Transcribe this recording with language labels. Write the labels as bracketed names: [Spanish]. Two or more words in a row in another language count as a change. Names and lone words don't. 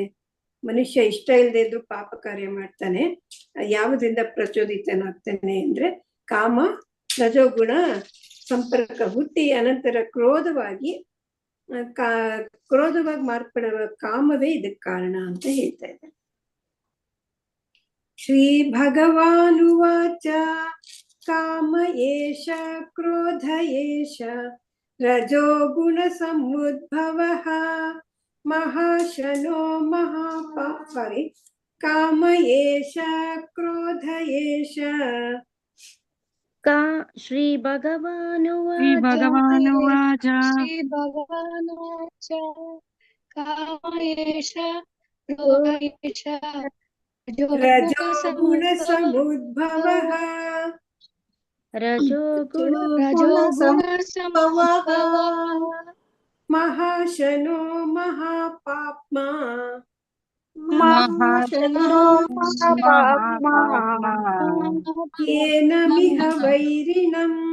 [Kannada] ಮನುಷ್ಯ ಇಷ್ಟ ಇಲ್ಲದೆ ಇದ್ರು ಪಾಪ ಕಾರ್ಯ ಮಾಡ್ತಾನೆ. ಯಾವುದರಿಂದ ಪ್ರಚೋದಿತನಾಗ್ತಾನೆ ಅಂದ್ರೆ ಕಾಮ ರಜೋಗುಣ ಸಂಪರ್ಕ ಹುಟ್ಟಿ ಅನಂತರ ಕ್ರೋಧವಾಗಿ ಮಾರ್ಪಡುವ ಕಾಮವೇ ಇದಕ್ಕೆ ಕಾರಣ ಅಂತ ಹೇಳ್ತಾ ಇದ್ದಾನೆ. [Sanskrit] श्री भगवानुवाच काम एष क्रोध एष रजोगुण समुद्भवः महाशनो महापापि काम एष क्रोध एष. श्री भगवानुवाच काम एष क्रोध एष रजोगुण समुद्भवः महाशनो महापाप्म एनमिह वैरिणं.